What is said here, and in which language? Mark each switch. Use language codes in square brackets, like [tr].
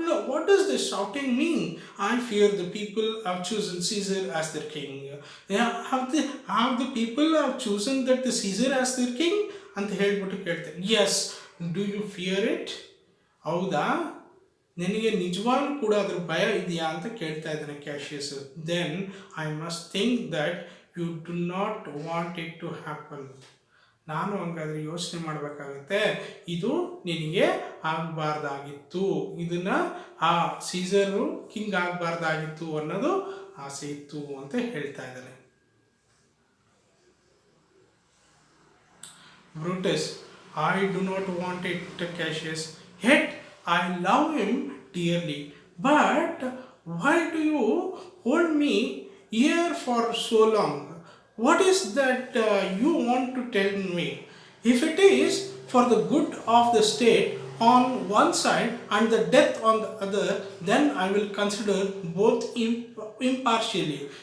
[en] What does this shouting mean? I fear the people have chosen Caesar as their king. Yeah, have the people have chosen that the Caesar as their king? [kn] ಅಂತ ಹೇಳ್ಬಿಟ್ಟು ಕೇಳ್ತೇನೆ. [en] Yes. Do you fear it? [kn] ಹೌದಾ, ನಿನಗೆ ನಿಜವಾಗ್ಲೂ ಕೂಡ ಅದ್ರ ಭಯ ಇದೆಯಾ ಅಂತ ಕೇಳ್ತಾ ಇದ್ದಾನೆ Cassius. [en] Then I must think that you do not want it to happen. [kn] ನಾನು ಹಂಗಾದ್ರೆ ಯೋಚನೆ ಮಾಡಬೇಕಾಗತ್ತೆ, ಇದು ನಿನಗೆ ಆಗಬಾರ್ದಾಗಿತ್ತು, ಇದನ್ನು ಆ ಸೀಸರು ಕಿಂಗ್ ಆಗಬಾರ್ದಾಗಿತ್ತು ಅನ್ನೋದು ಆಸೆ ಇತ್ತು ಅಂತ ಹೇಳ್ತಾ ಇದ್ದಾನೆ. [en] Brutus, I do not want it, Cassius, yet I love him dearly. But why do you hold me here for so long? What is that you want to tell me? If it is for the good of the state on one side and the death on the other, then I will consider both impartially.